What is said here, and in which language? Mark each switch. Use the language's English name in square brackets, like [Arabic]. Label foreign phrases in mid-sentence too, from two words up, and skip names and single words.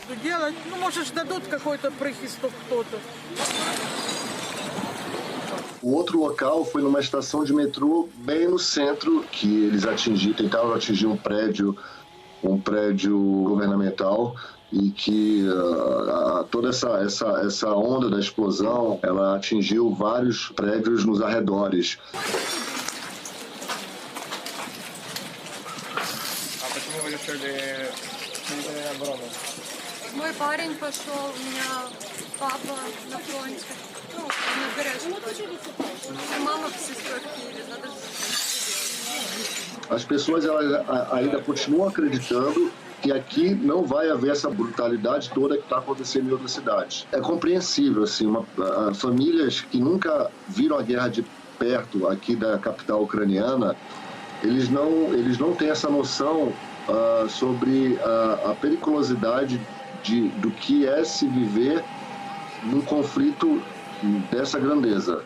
[Portuguese] O outro local foi numa estação de metrô bem no centro, que eles tentaram atingir um prédio governamental, e que toda essa onda da explosão, ela atingiu vários prédios nos arredores. [Russian] Мой парень пошел, у меня папа на фронте, на Бережке. Мама с сестрой в Киеве. [Portuguese] As pessoas ainda continuam acreditando que aqui não vai haver essa brutalidade toda que está acontecendo em outras cidades. É compreensível, assim, famílias que nunca viram a guerra de perto aqui da capital ucraniana, eles não têm essa noção sobre a periculosidade do que é se viver num conflito dessa grandeza.